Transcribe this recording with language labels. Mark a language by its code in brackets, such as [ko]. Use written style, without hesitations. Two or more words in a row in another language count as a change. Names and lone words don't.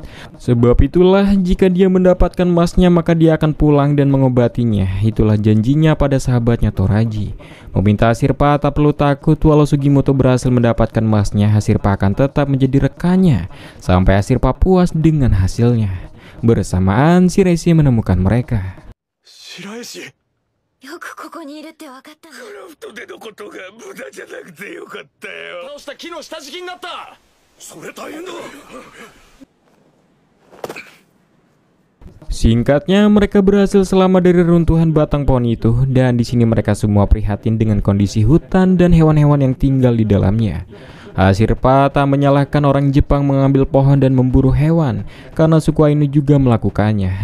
[id] Sebab itulah jika dia mendapatkan emasnya maka dia akan pulang dan mengobatinya. Itulah janjinya pada sahabatnya Toraji. Meminta Ashirpa tak perlu takut, walau Sugimoto berhasil mendapatkan emasnya, Ashirpa akan tetap menjadi rekannya sampai Ashirpa puas dengan hasilnya. Bersamaan Shiraishi menemukan mereka. Shiraishi. [ja] よくここにいるって分かったね。クラフトでのことが無駄じゃなくてよかったよ。倒した木の下敷きになった。それ大変だ。 [id] Singkatnya, mereka berhasil selamat dari runtuhan batang pohon itu dan di sini mereka semua prihatin dengan kondisi hutan dan hewan-hewan yang tinggal di dalamnya. Asirpa tak menyalahkan orang Jepang mengambil pohon dan memburu hewan, karena suku Ainu juga melakukannya.